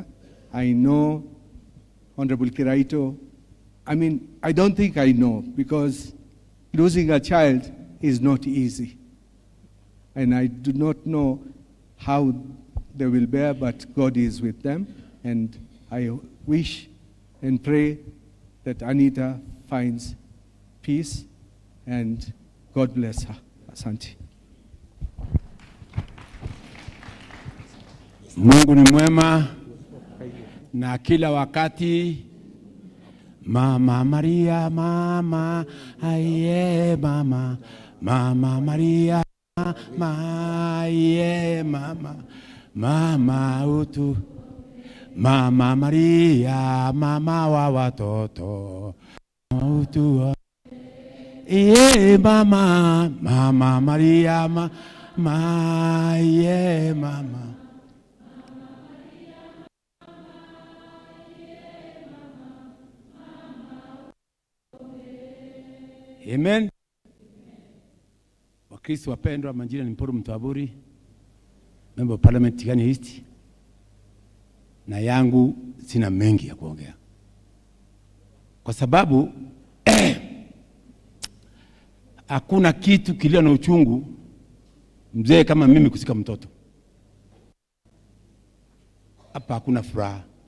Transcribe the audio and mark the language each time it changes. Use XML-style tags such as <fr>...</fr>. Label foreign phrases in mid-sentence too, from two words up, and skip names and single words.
<en>I know Honorable KIRAITU, I don't think I know, because losing a child is not easy. And I do not know how they will bear, but God is with them. And I wish and pray that Anita finds peace, and God bless her.</en> <sw>Asante. Mungu ni mwema na kila wakati. Mama Maria, mama, aye mama, Mama Maria, mama, aye mama, mama utu, Mama Maria, mama wa watoto, utu. Iye mama, Mama Maria, mama, iye mama. Amen. Wakristo wapendwa, majina ni Mpuru Mtwaburi,</sw> <en>member of parliament Tigani East.</en> <sw>Na yangu sina mengi ya kuongea, kwa sababu hakuna kitu kilio na uchungu mzee kama mimi kusika mtoto. Hapa hakuna furaha.</sw>